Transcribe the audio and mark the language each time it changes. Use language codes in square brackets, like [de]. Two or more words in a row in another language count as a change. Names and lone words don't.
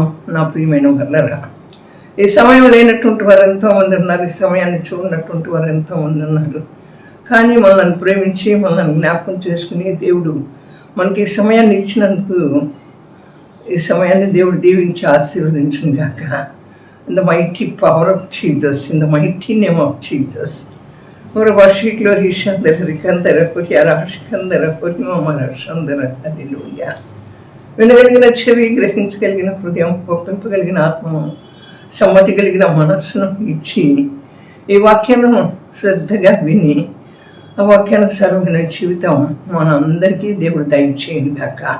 [te] నా ప్రియమైన వర్లరా, ఈ సమయం లేనటువంటి వారు ఎంతోమంది ఉన్నారు, ఈ సమయాన్ని చూడనటువంటి వారు ఎంతోమంది ఉన్నారు. కానీ మనల్ని ప్రేమించి మనల్ని జ్ఞాపకం చేసుకుని దేవుడు మనకి ఈ సమయాన్ని ఇచ్చినందుకు ఈ సమయాన్ని దేవుడు దీవించి ఆశీర్వదించును గాక. [en] In the mighty power of Jesus, in the mighty name of Jesus. Ora vashiklo rishandara rikandara kuriyara ashikandara kurimamara shandara. Hallelujah. [te] వినగలిగిన చెవి, గ్రహించగలిగిన హృదయం, ఒప్పింపగలిగిన ఆత్మను, సమ్మతి కలిగిన మనస్సును ఇచ్చి ఈ వాక్యాలను శ్రద్ధగా విని ఆ వాక్యానుసారమైన జీవితం మనందరికీ దేవుడు దయచేయను గాక.